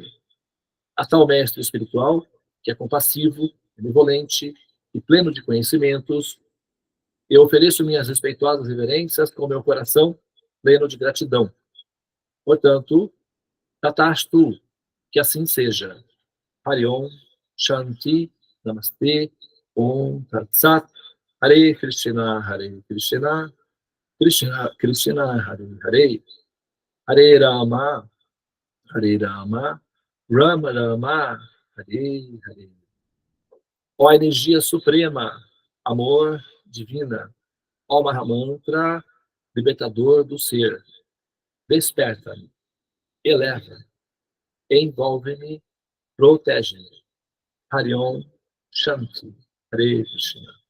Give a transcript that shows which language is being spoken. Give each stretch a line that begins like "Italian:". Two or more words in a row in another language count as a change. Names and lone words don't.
Portuguese: A tal mestre espiritual, que é compassivo, benevolente e pleno de conhecimentos, eu ofereço minhas respeitosas reverências com meu coração pleno de gratidão. Portanto, Tatastu, que assim seja.
Sanskrit: हरि ॐ शान्ति नमस्ते ॐ तत् सत् हरे कृष्ण कृष्ण कृष्ण हरे हरे हरे राम राम राम हरे हरे, Hare Rama, Rama Rama, Hare Hare.
Portuguese: Ó energia suprema, amor divina, ó Mahamantra, libertador do ser, desperta-me, eleva, envolve-me, protege-me.
Sanskrit: हरि ॐ शान्ति हरे कृष्ण.